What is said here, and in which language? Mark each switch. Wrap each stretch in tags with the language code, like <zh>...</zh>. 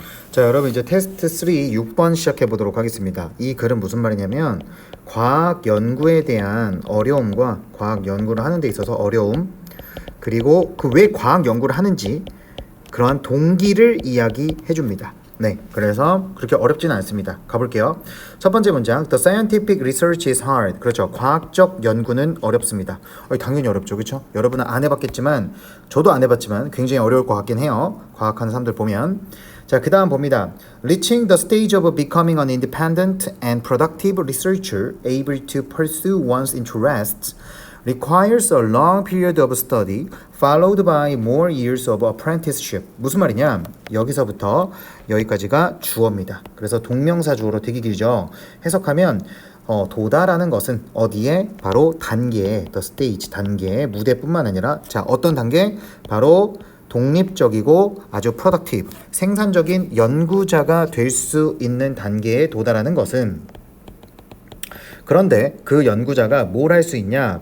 <ko>자, 여러분 이제 테스트 3 6번 시작해 보도록 하겠습니다. 이 글은 무슨 말이냐면 과학 연구에 대한 어려움과 과학 연구를 하는 데 있어서 어려움, 그리고 그 왜 과학 연구를 하는지 그러한 동기를 이야기해 줍니다. 네, 그래서 그렇게 어렵지는 않습니다. 가볼게요. 첫 번째 문장,</ko> <en>The scientific research is hard.</en> <ko>그렇죠. 과학적 연구는 어렵습니다. 당연히 어렵죠, 그렇죠? 여러분은 안 해봤겠지만, 저도 안 해봤지만 굉장히 어려울 것 같긴 해요. 과학하는 사람들 보면. 자, 그 다음 봅니다.</ko> <en>Reaching the stage of becoming an independent and productive researcher able to pursue one's interests requires a long period of study followed by more years of apprenticeship.</en> <ko>무슨 말이냐? 여기서부터 여기까지가 주어입니다. 그래서 동명사 주어로 되게 길죠. 해석하면 도달하는 것은 어디에? 바로 단계에,</ko> <en>the stage,</en> <ko>단계에, 무대뿐만 아니라 자, 어떤 단계? 바로 독립적이고 아주 productive, 생산적인 연구자가 될 수 있는 단계에 도달하는 것은, 그런데 그 연구자가 뭘 할 수 있냐?</ko>